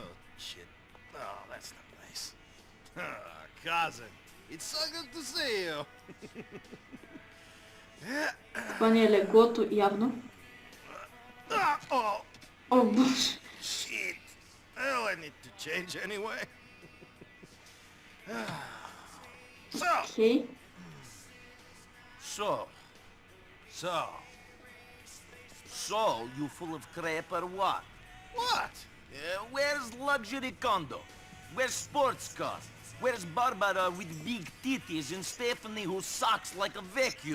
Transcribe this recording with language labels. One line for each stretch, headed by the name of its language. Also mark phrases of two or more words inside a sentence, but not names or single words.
Bulgarian: Това ни е леглото, явно. О, боже. Окей.
English: So, you full of crap or what? What? Where's luxury condo? Where's sports car? Where's Barbara with big titties and Stephanie who sucks like a vacuum?